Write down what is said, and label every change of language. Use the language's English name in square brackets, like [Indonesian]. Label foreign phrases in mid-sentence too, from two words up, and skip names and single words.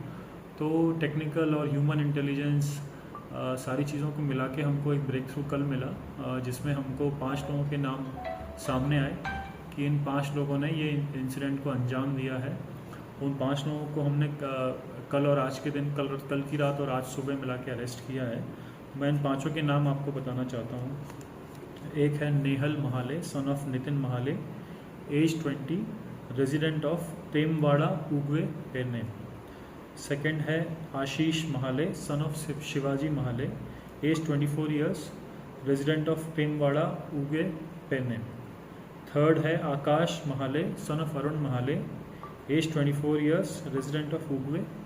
[Hindi] तो टेक्निकल और [English] human intelligence [Hindi] सारी चीज़ों को मिला के हमको एक [English] break through [Hindi] कल मिला, जिसमें हमको 5 लोगों के नाम सामने आए कि इन 5 लोगों ने ये इंसिडेंट को अंजाम दिया है। उन 5 लोगों को हमने कल और आज के दिन, कल की रात और आज सुबह मिला के अरेस्ट किया है। मैं इन 5 के नाम आपको बताना चाहता हूँ। एक है नेहल महाले, [English] son of [Hindi] नितिन महाले, एज 20, [English] resident of [Hindi] तेमवाड़ा, उगवे, पेरनेम। सेकंड है आशीष महाले, [English] son of [Hindi] शिवाजी महाले, [English] age 24 years, resident of [Hindi] तेमवाड़ा, उगवे, पेरनेम। थर्ड है आकाश महाले, [English] son of [Hindi] अरुण महाले, [English] age 24 years, resident of [Hindi] उगवे।